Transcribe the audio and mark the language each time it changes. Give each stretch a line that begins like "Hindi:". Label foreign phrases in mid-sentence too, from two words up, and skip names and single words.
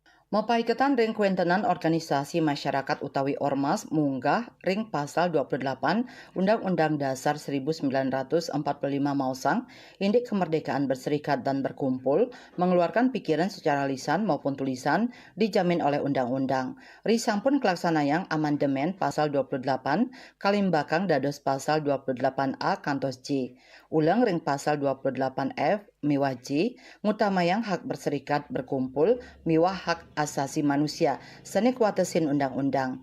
Balinese: Mapaiketan ring kuentenan organisasi masyarakat utawi ormas munggah ring pasal 28 Undang-Undang Dasar 1945 mausang indik
Indonesian: kemerdekaan berserikat dan berkumpul mengeluarkan pikiran secara lisan maupun tulisan dijamin oleh undang-undang.
Balinese: Ri sampun kelaksanayang amandemen pasal 28 kalimbakang dados pasal 28A kantos J. Ulang ring pasal 28F miwah J ngutamayang hak berserikat berkumpul miwah
Indonesian: hak asasi manusia
Balinese: seni kuatesin undang-undang.